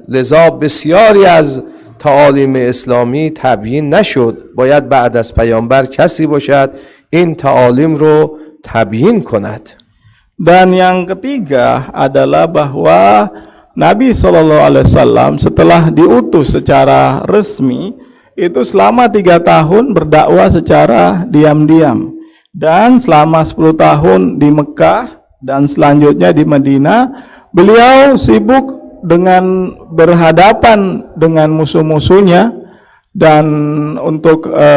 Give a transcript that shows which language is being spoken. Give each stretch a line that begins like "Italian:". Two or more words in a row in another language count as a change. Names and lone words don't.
Persian: لذا بسیاری از تعالیم اسلامی تبیین نشد. باید بعد از پیامبر کسی باشد این تعالیم رو تبیین کند.
Indonesian: Dan yang ketiga adalah bahwa Nabi SAW setelah diutus secara resmi itu selama 3 tahun berdakwah secara diam-diam, dan selama 10 tahun di Mekah dan selanjutnya di Madinah beliau sibuk dengan berhadapan dengan musuh-musuhnya dan untuk